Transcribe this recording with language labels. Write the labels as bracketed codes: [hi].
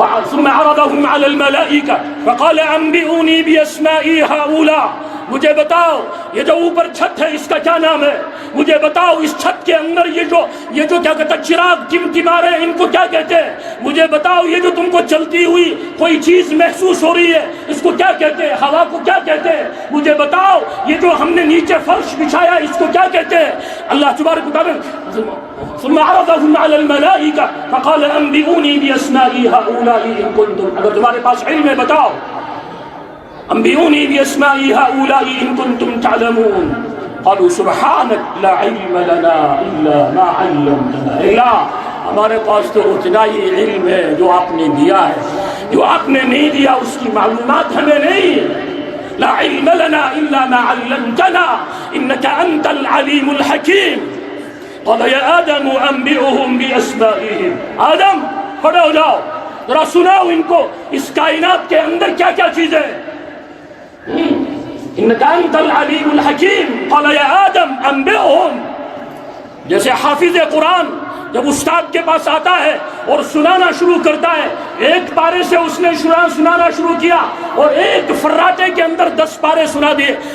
[ar] ثم عرضهم على الملائکہ فقال انبئونی باسماء هؤلاء, [ur] مجھے بتاؤ یہ جو اوپر چھت ہے اس کا کیا نام ہے, مجھے بتاؤ اس چھت کے اندر یہ جو کیا کہتا ہے چراغ ٹمٹما رہے ہیں ان کو کیا کہتے ہیں, مجھے بتاؤ یہ جو تم کو چلتی ہوئی کوئی چیز محسوس ہو رہی ہے اس کو کیا کہتے ہیں, ہوا کو کیا کہتے ہیں, مجھے بتاؤ یہ جو ہم نے نیچے فرش بچھایا اس کو کیا کہتے ہیں. [ar] اللہ تبارک و تعالیٰ ثم عرضهم على الملائکہ فقال انبئونی باسماء هؤلاء ان کنتم, [ur] اگر تمہارے پاس علم ہے بتاؤ. [ar] انبئونی باسماء هؤلاء ان کنتم تعلمون قالوا سبحانك لا علم لنا الا ما علمتنا. [ur] اللہ ہمارے پاس تو اتنا ہی علم ہے جو آپ نے دیا ہے، جو آپ نے نہیں دیا اس کی معلومات ہمیں نہیں ہے. [ar] لا علم لنا الا ما علمتنا انك انت العلیم الحکیم. قال یا آدم انبئهم باسمائهم. [ur] آدم کھڑے ہو جاؤ، ذرا سناؤ ان کو اس کائنات کے اندر کیا کیا چیزیں ہیں. [ar] انك انت العلیم الحکیم. قال یا آدم انبئهم. [ur] جیسے حافظ قرآن جب استاد کے پاس آتا ہے اور سنانا شروع کرتا ہے، ایک پارے سے اس نے سنانا شروع کیا اور ایک فراٹے کے اندر 10 پارے سنا دیے.